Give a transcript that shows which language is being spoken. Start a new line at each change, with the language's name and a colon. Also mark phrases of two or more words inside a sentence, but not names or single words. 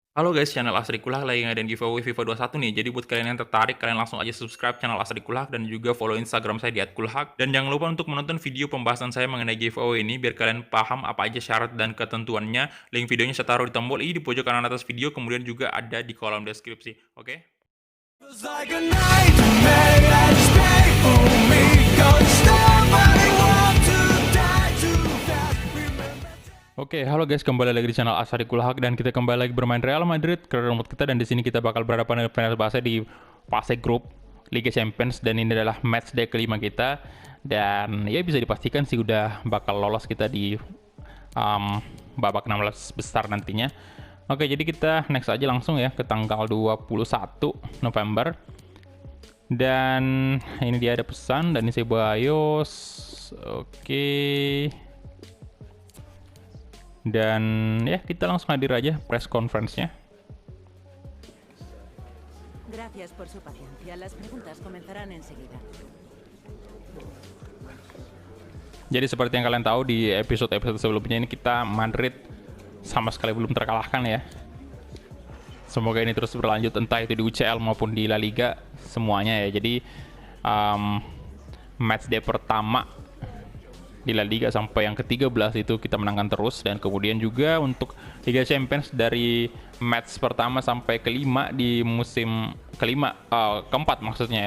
Indonesian: Halo guys, channel Asri Kulak lagi ngadain giveaway FIFA 21 nih. Jadi buat kalian yang tertarik, kalian langsung aja subscribe channel Asri Kulak dan juga follow Instagram saya di @kulhak. Dan jangan lupa untuk menonton video pembahasan saya mengenai giveaway ini biar kalian paham apa aja syarat dan ketentuannya. Link videonya saya taruh di tombol i di pojok kanan atas video, kemudian juga ada di kolom deskripsi. Oke?
English: Feels like a nightmare that's made for me. Don't stop, I want to die too fast. Remember.
Indonesian: Oke, halo guys, kembali lagi di channel Asari Kulhak dan kita kembali lagi bermain Real Madrid ke remote kita, dan di sini kita bakal berhadapan dengan Fenerbahce di fase grup Liga Champions, dan ini adalah
English: match day
Indonesian: kelima kita, dan ya bisa dipastikan sih udah bakal lolos kita di babak 16 besar nantinya. Oke, jadi kita next aja langsung ya ke tanggal 21 November. Dan ini dia ada pesan dan ini Ceballos. Oke. Dan ya kita langsung hadir aja
English: press conference-
Indonesian: nya.
Spanish: Gracias por su paciencia. Las preguntas comenzarán enseguida.
Indonesian: Jadi seperti yang kalian tahu di episode-episode sebelumnya ini kita Madrid sama sekali belum terkalahkan ya. Semoga ini terus berlanjut entah itu di UCL maupun di La Liga semuanya ya. Jadi
English: match day
Indonesian: pertama di La Liga sampai yang ke-13 itu kita menangkan terus, dan kemudian juga untuk Liga Champions dari match pertama sampai kelima di musim keempat maksudnya ya.